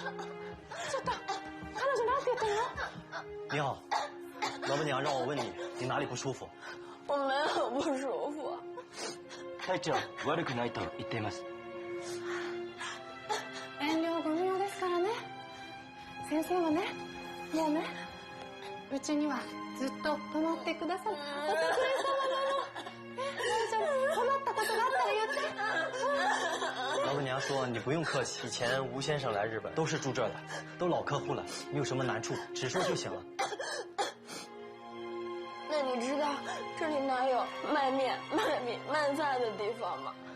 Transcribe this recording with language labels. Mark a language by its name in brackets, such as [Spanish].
[Japanese] ちょっと彼女なんて言ってるの？ [Chinese] 你好，老板娘让我问你，你哪里不舒服？我没有不舒服。 [Japanese] 体調悪くないと言っています。遠慮ご無用ですからね。先生はね、もうね、うちにはずっと泊まってくださるお得意様なの。大丈夫。困ったことがあったら言って。 [Chinese] 老板娘说你不用客气，以前吴先生来日本都是住这儿的，都老客户了，你有什么难处直说就行了。那你知道这里哪有卖面、卖米、卖菜的地方吗？